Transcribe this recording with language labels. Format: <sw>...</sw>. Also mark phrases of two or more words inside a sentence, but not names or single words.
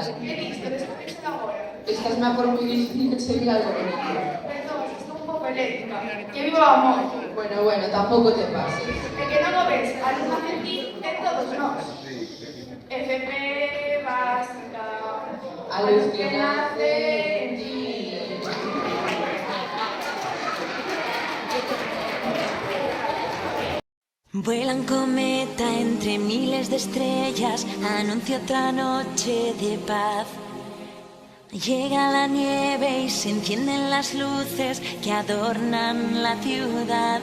<gl>Que listo, descubríxelo agora. Estás má por moi difícil que sería algo bonito. Perdón, estou un pouco eléctrica. Que viva o amor. Bueno, tampouco te pases. E que non o ves, a luz nace en ti, en todos nós. FP básica, A luz que nace en ti.</gl> <es>Vuela un cometa entre miles de estrellas, anuncia otra noche de paz. Llega la nieve y se encienden las luces que adornan la ciudad.</es>